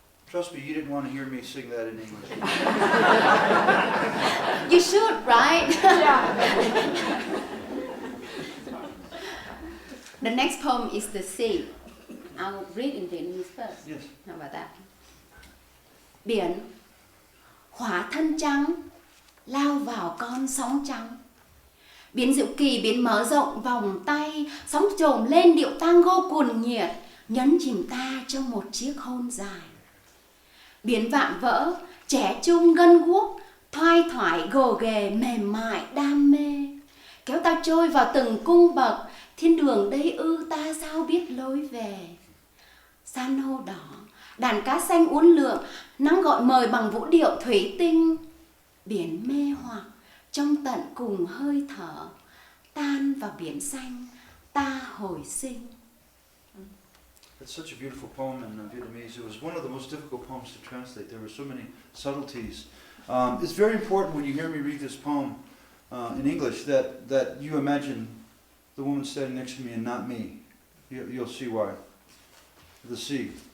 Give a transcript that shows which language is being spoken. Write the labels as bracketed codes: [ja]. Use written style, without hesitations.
[en] Trust me, you didn't want to hear me sing that in English. You should, right? Yeah. The next poem is The Sea. I'll read in Vietnamese first. Yes. How about that? [vi] Biển, hỏa thân trắng, lao vào con sóng trắng. Biển diệu kỳ, biển mở rộng vòng tay, sóng trồm lên điệu tango cuồn nhiệt, nhấn chìm ta trong một chiếc hôn dài. Biển vạm vỡ, trẻ trung gân guốc, thoai thoải gồ ghề mềm mại đam mê, kéo ta trôi vào từng cung bậc, thiên đường đây ư ta sao biết lối về. San hô đỏ, đàn cá xanh uốn lượn, nắng gọi mời bằng vũ điệu thủy tinh. Biển mê hoặc trong tận cùng hơi thở, tan vào biển xanh ta hồi sinh. [en] It's such a beautiful poem in Vietnamese. It was one of the most difficult poems to translate. There were so many subtleties. It's very important when you hear me read this poem in English that you imagine the woman standing next to me and not me. You'll see why. The sea.